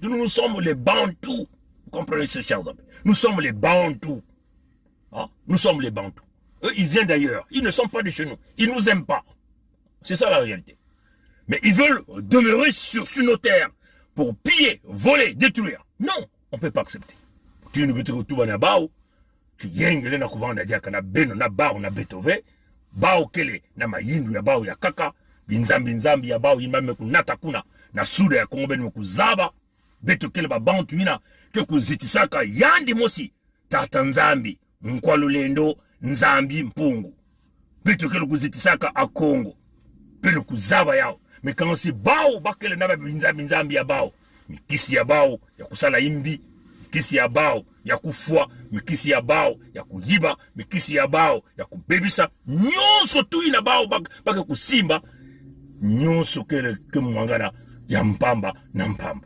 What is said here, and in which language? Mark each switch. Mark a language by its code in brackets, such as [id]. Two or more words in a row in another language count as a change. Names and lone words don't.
[fr] Nous sommes les Bantous. Vous comprenez, ces chers amis? Nous sommes les Bantous. Hein? Nous sommes les Bantous. Eux, ils viennent d'ailleurs. Ils ne sont pas de chez nous. Ils ne nous aiment pas. C'est ça la réalité. Mais ils veulent demeurer sur nos terres pour piller, voler, détruire. Non, on ne peut pas accepter. Tu ne peux te retrouver [ktu] na bao, tu yengele na kuvanda diaka na beno na bao na betove, bao kele na mayindu ya bao ya kaka, binzambi ya bao imame kunata kuna, na suda ya Kongo benu kuzaba, beto kele ba bantu ina, ke kuzitisaka yandi mosi, tata nzambi, nkwalulendo, nzambi mpungu. Beto kele kuzitisaka a Kongo, pelo kuzaba yao. [fr] Mais quand c'est [ktu] bao, bakele na binzambi ya bao, mikisi ya bao ya kusala imbi, mikisi ya bao ya kufua, mikisi ya bao ya kuyiba, mikisi ya bao ya kubebisa, nyonso tu ina bao baka kusimba, nyonso kele kumwangana ya mpamba na mpamba.